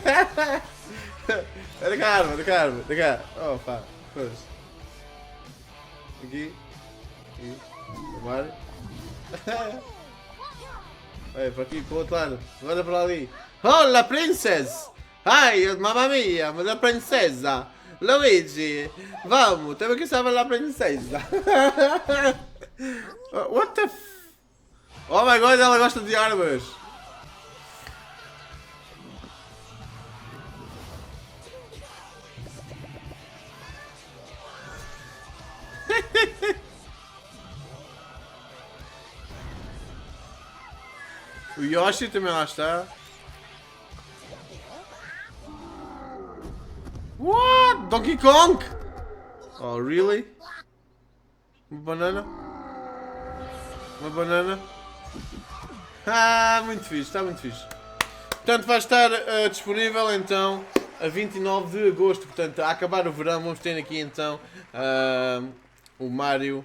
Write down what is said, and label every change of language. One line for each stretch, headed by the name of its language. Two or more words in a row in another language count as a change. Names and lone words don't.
Portuguese: Da Carmo. Oh, pá, foda-se. Aqui. O Mário. Vai, para aqui, para o outro lado. Olha para ali.
Italian: Oh, la princess! Ai, mamma mia, ma la princesa! Luigi!
Portuguese: Vamos, temos que salvar
Italian: la princesa!
English: What the f... Oh my god,
Portuguese: ela gosta de armas! O Yoshi também lá está.
English: What? Donkey Kong? Oh, really?
Portuguese: Uma banana? Ah, muito fixe, está muito fixe. Portanto, vai estar disponível então a 29 de agosto. Portanto, a acabar o verão, vamos ter aqui então o Mario.